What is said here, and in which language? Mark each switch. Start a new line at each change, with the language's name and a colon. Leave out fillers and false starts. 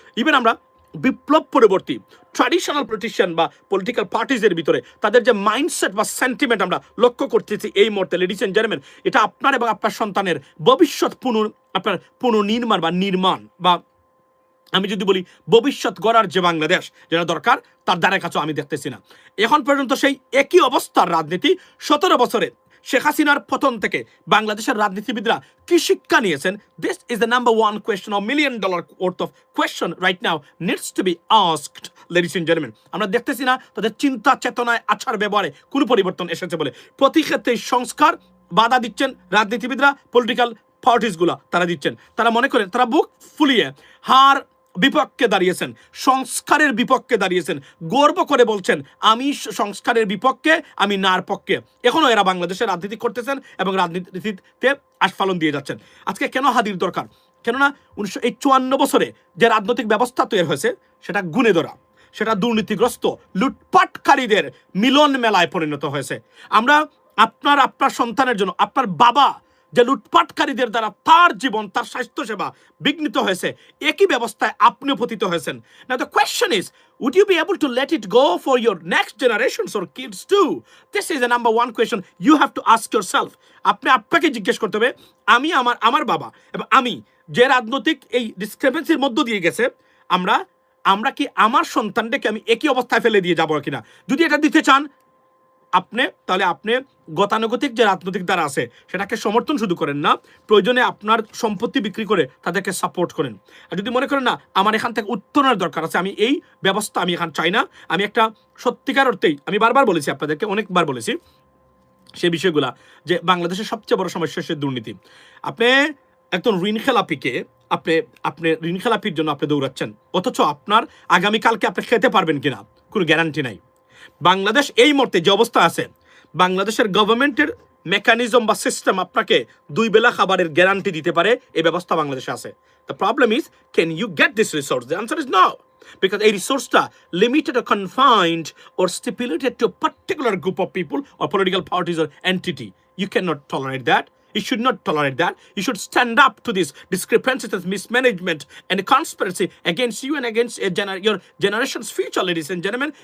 Bangla: Even আমরা বিপ্লব পরবর্তী traditional politician বা পলিটিক্যাল পার্টিজের ভিতরে তাদের যে মাইন্ডসেট বা সেন্টিমেন্ট আমরা লক্ষ্য করতেছি এই মুহূর্তে,
English: ladies and gentleman,
Bangla: এটা আপনার এবং আপনার সন্তানের ভবিষ্যৎ পুনর্নির্মাণ বা নির্মাণ বা আমি যদি বলি ভবিষ্যৎ গড়ার যে বাংলাদেশ যেটা দরকার, তার দ্বারা কাছেও আমি দেখতেছি না। এখন পর্যন্ত সেই একই অবস্থার রাজনীতি 17 বছরে শেখ হাসিনার পতন থেকে বাংলাদেশের রাজনীতিবিদরা কি শিক্ষা নিয়েছেন?
English: This is the number one question, of $1 million worth of question right now needs to be asked, ladies and gentlemen.
Bangla: আমরা দেখতেছি না তাদের চিন্তা চেতনায়, আচার ব্যবহারে কোনো পরিবর্তন এসেছে বলে। প্রতি ক্ষেত্রে সংস্কার বাধা দিচ্ছেন রাজনীতিবিদরা, পলিটিক্যাল পার্টিসগুলা তারা দিচ্ছেন। তারা মনে করেন তারা বুক ফুলিয়ে হার বিপক্ষে দাঁড়িয়েছেন, সংস্কারের বিপক্ষে দাঁড়িয়েছেন, গর্ব করে বলছেন আমি সংস্কারের বিপক্ষে, আমি নার পক্ষে। এখনো এরা বাংলাদেশের রাজনীতি করতেছেন এবং রাজনীতিতে আস্ফালন দিয়ে যাচ্ছেন। আজকে কেন হাদির দরকার? কেননা 1954 বছরে যে রাজনৈতিক ব্যবস্থা তৈরি হয়েছে সেটা গুণে ধরা, সেটা দুর্নীতিগ্রস্ত লুটপাটকারীদের মিলন মেলায় পরিণত হয়েছে। আমরা আপনার সন্তানের জন্য আপনার বাবা যে লুটপাটকারীদের দ্বারা তার জীবন, তার স্বাস্থ্যসেবা বিঘ্নিত হয়েছে, একই ব্যবস্থায় আপনিও পতিত হয়েছেন।
English: Now the question is, would you be able to let it go for your next generations or kids too? This is the number one question you have to ask yourself.
Bangla: আপনাকে জিজ্ঞেস করতে হবে, আমি আমার বাবা এবং আমি যে রাজনৈতিক এই ডিসক্রিপেন্সির মধ্য দিয়ে গেছে, আমরা কি আমার সন্তানটাকে আমি একই অবস্থায় ফেলে দিয়ে যাবো কিনা? যদি এটা দিতে চান তাহলে আপনি গতানুগতিক যে রাজনৈতিক দ্বারা আছে সেটাকে সমর্থন শুধু করেন না, প্রয়োজনে আপনার সম্পত্তি বিক্রি করে তাদেরকে সাপোর্ট করেন। আর যদি মনে করেন না আমার এখান থেকে উত্তরণের দরকার আছে, আমি এই ব্যবস্থা আমি এখান চাই না, আমি একটা সত্যিকার অর্থেই, আমি বারবার বলেছি আপনাদেরকে, অনেকবার বলেছি সেই বিষয়গুলা, যে বাংলাদেশের সবচেয়ে বড় সমস্যা হচ্ছে দুর্নীতি। আপনি একজন ঋণ খেলাপিকে আপনি ঋণ খেলাপির জন্য আপনি দৌড়াচ্ছেন, অথচ আপনার আগামীকালকে আপনি খেতে পারবেন কিনা কোনো গ্যারান্টি নাই। বাংলাদেশ এই মুহূর্তে যে অবস্থা আছে, বাংলাদেশের গভর্নমেন্টের মেকানিজম বা সিস্টেম আপনাকে 2 বেলা খাবারের গ্যারান্টি দিতে পারে, এই ব্যবস্থা বাংলাদেশে আছে।
English: The problem is, can you get this resource? The answer is no, because
Bangla: এই রিসোর্সটা limited
English: or confined or stipulated to a particular group of people or political parties or entity. You cannot tolerate that. You should not tolerate that. You should stand up to this discrepancies and mismanagement and conspiracy against you and against your generation's future, ladies and gentlemen.